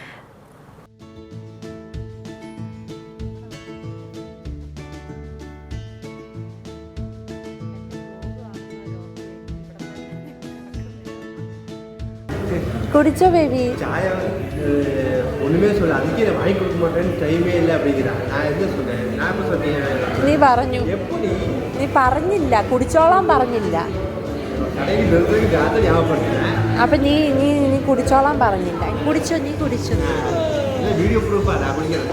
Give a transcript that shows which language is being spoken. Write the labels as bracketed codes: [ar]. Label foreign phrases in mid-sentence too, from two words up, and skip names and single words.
[ml] കുടിച്ചോ ബേബി? ചായ ഒന്നുമേ [ta] சொல்ல அதுக்கே நான் வாங்கி கொடுக்க மாட்டேன்னு டைமே இல்லை அப்படிங்கிறான். நான் என்ன சொன்னேன்? நான் எப்போ சொன்னேன்? [ml] നീ പറഞ്ഞു. [ta] எப்படி [ml] നീ പറഞ്ഞില്ല, കുടിച്ചോളാൻ പറഞ്ഞില്ല. [ta] கடைக்கு நிறுத்துறதுக்கு அதை ஞாபகப்படுத்தினேன். [ml] അപ്പം നീ നീ നീ കുടിച്ചോളാൻ പറഞ്ഞില്ല. കുടിച്ചോ, നീ കുടിച്ചോ. വീഡിയോ പ്രൂഫാ நான் കുടിക്കുന്നത്.